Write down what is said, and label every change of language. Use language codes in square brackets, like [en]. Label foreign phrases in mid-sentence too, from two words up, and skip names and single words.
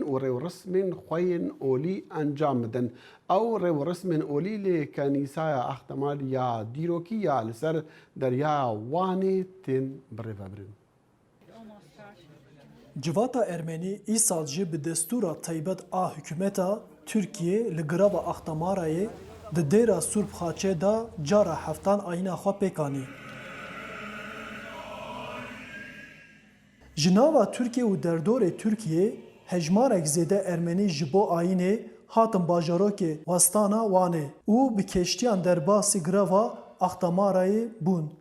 [ku] و ریو رسمین خوین اولی انجام بدن او ریو رسمین اولی لی کنیسای احتمال یا دیروکی یا لسر دریا وانی تین بریفبرن. Civata Ermenî îsal jî bi destûra taybet a hikûmeta Tirkiye li girava Axtamarayê di dêra Sûrbxaçê da cara heftan ayîna xwe pêkanî. Ji nava Tirkiye û derdorê Tirkiye hejmarek zêde Ermenî ji bo ayînê hatin bajarokê Westana Wanê û bi keştiyan derbasî girava Axtamarayê bûn.